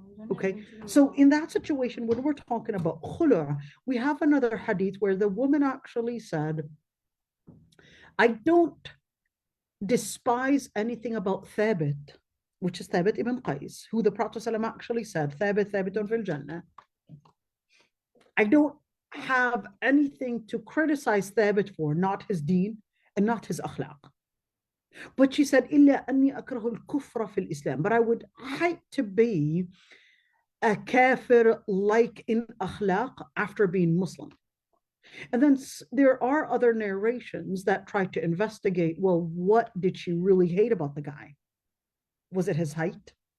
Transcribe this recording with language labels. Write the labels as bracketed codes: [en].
[en] Okay, so in that situation, when we're talking about khulu', we have another hadith where the woman actually said, I don't despise anything about Thabit, which is Thabit ibn Qais, who the Prophet ﷺ actually said, Thabitun fil Jannah. I don't have anything to criticize Thabit for, not his deen and not his akhlaq. [ar] But she said, إِلَّا أَنِّي أَكْرَهُ الْكُفْرَ فِي الْإِسْلَامِ. [en] But I would hate to be a kafir like in akhlaq after being Muslim. And then there are other narrations that try to investigate, well, what did she really hate about the guy? Was it his height?